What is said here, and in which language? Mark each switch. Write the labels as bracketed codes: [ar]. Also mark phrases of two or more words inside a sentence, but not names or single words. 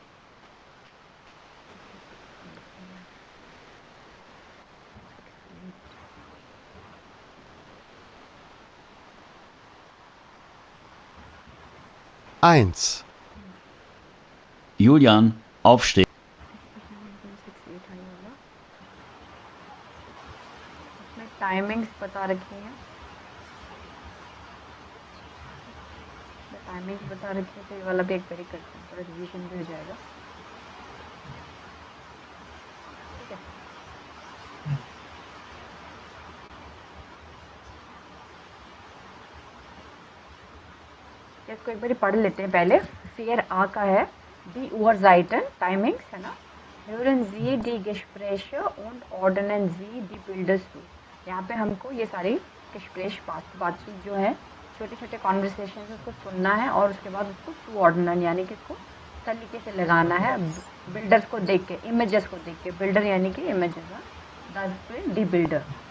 [de] 1. Julian, aufstehen. [hi] 1.68 हाई होगा। इसमें टाइमिंग्स बता रखी हैं, टाइमिंग्स बता रखी है, तो ये वाला भी एक बारी करते हैं, थोड़ा रिवीजन भी हो जाएगा। ठीक है, इसको एक बार पढ़ लेते हैं पहले। फिर आ का है [de] die Uhrzeiten [hi] टाइमिंग्स है ना, [de] hören Sie die Gespräche und ordnen Sie die Bilder zu। [hi] यहाँ पे हमको ये सारी Gespräch बातचीत जो है, छोटे छोटे कॉन्वर्सेशन उसको सुनना है और उसके बाद उसको [de] zu ordnen [hi] यानी कि इसको तरीके से लगाना है, बिल्डर्स को देख के, इमेजेस को देख के। बिल्डर यानी कि इमेजेस, [de] die Bilder.